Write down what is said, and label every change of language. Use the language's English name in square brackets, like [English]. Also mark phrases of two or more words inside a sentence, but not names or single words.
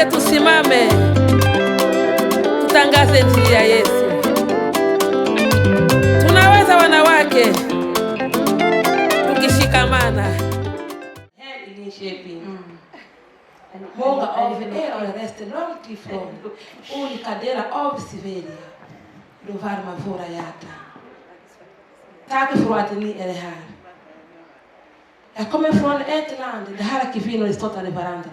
[Swahili] Tusimame tutangaze injili ya Yesu. Tunaweza wanawake tukishikamana. Head initiating. [Swedish] Många av er har rest långt ifrån olika delar av Sverige. Då varmar våra hjärtan. Tack för att ni är här. Jag kommer från ett land där här kvinnor stöttar varandra.